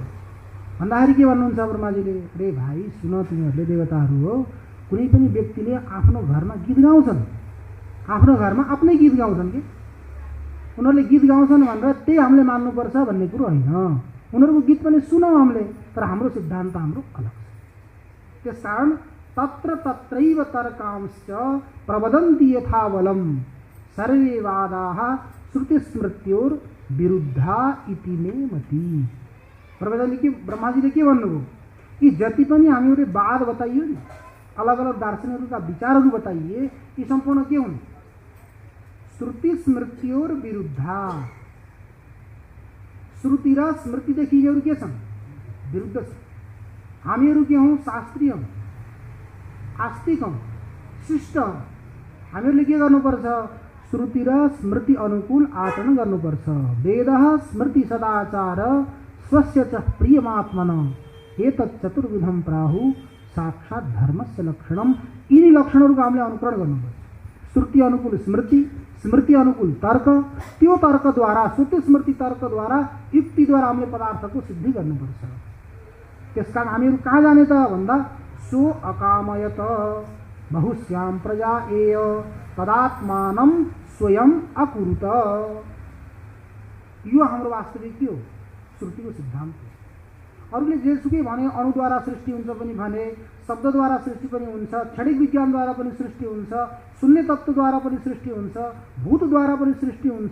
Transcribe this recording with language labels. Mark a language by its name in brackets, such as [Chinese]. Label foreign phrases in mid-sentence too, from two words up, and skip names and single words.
[Nepali] भन्दाखेरि के भन्नुहुन्छ ब्रह्माजीले, अरे भाइ सुन, तिमीहरूले देवताहरू हो, कुनै पनि व्यक्तिले आफ्नो घरमा गीत गाउँछन्, आफ्नो घरमा आफ्नै गीत गाउँछन् कि उनीहरूले गीत गाउँछन् भनेर त्यही हामीले मान्नुपर्छ भन्ने कुरो होइन। उनीहरूको गीत पनि सुनौँ हामीले, तर हाम्रो सिद्धान्त हाम्रो अलग छ। [Sanskrit] त्यसकारण तत्र तत्रैव तर्कांश्च प्रवदन्ति यथावलम् सर्वे वादाः श्रुतिस्मृत्योर विरुद्धा इति मे मति। [Nepali] ब्रह्माजीले के भन्नुभयो, यी जति पनि हामीहरूले वाद बताइयो नि, अलग अलग दार्शनिकहरूका विचारहरू बताइए, यी सम्पूर्ण के हुन्, [Sanskrit] श्रुति स्मृतियोर विरुद्धा। [Nepali] श्रुति र स्मृतिदेखि यिनीहरू के छन्, विरुद्ध छन्। हामीहरू के हौँ, शास्त्रीय हौँ, आस्तिक हौँ, शिष्ट हौँ। हामीहरूले के गर्नुपर्छ, श्रुति र स्मृति अनुकूल आचरण गर्नुपर्छ। [Sanskrit] वेदः स्मृति सदाचार स्वस्य च प्रियमात्मन एतत् चतुर्विधम प्राहु साक्षात धर्मस्य लक्षणम। [Nepali] यिनी लक्षणहरूको हामीले अनुकरण गर्नुपर्छ। श्रुति अनुकूल स्मृति, स्मृति अनुकूल तर्क, त्यो तर्कद्वारा, श्रुति स्मृति तर्कद्वारा, युक्तिद्वारा हामीले पदार्थको सिद्धि गर्नुपर्छ। त्यसकारण हामीहरू कहाँ जाने त भन्दा [Sanskrit] सो अकामयत बहुश्याम प्रजा एय तदात्मानं स्वयं अकुरुत। [Nepali] यो हाम्रो वास्तविक के हो, श्रुतिको सिद्धान्त हो। अरूले जेसुकै भने, अणुद्वारा सृष्टि हुन्छ पनि भने, शब्दद्वारा सृष्टि पनि हुन्छ, क्षणिक विज्ञानद्वारा पनि सृष्टि हुन्छ, शून्य तत्त्वद्वारा पनि सृष्टि हुन्छ, भूतद्वारा पनि सृष्टि हुन्छ।